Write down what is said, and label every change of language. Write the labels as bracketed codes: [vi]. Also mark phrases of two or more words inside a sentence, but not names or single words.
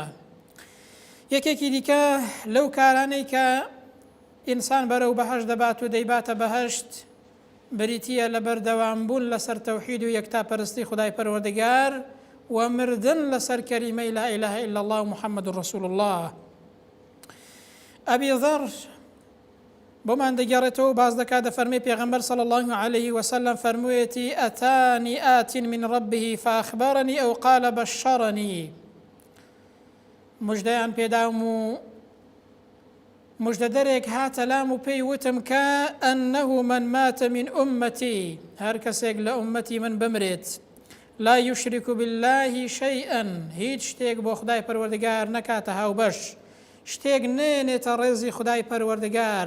[ckb] یەکێکی دیکە لەو کارانەی کە ئینسان بەرەو بەهەشت دەبات و دەیباتە بەهەشت بریتیە لە بەردەوامبوون لەسەر تەوحید و یەکتاپەرستی خدای پەروەردگار و مردن لەسەر کەریمەی [ar] لا ئیلاهە ئیلا الله و محەممەد ڕەسوول الله. [ckb] ئەبی ذەر بۆمان دەگەڕێتەوە باز دەکات دەفەرمێ پێغەمبەر [ar] صلی الله عليه وسلم [ckb] فەرموویەتی [ar] ئەتانی ئات من ربه فأخبرني أو قال بشرني. [ckb] مژدەیان پێدام و مژدە دەرێک هاتە لام و پێی وتم کە [ar] ئەنەه من مات من ئومەتی، [ckb] هەر کەسێک لە ئومەتی من بمرێت [ar] لا یشرک بالله شیئا، [ckb] هیچ شتێک بۆ خدای پەروەردگار نەکاتە هاوبەش، شتێک نێنێتە ڕێزی خدای پەروەردگار،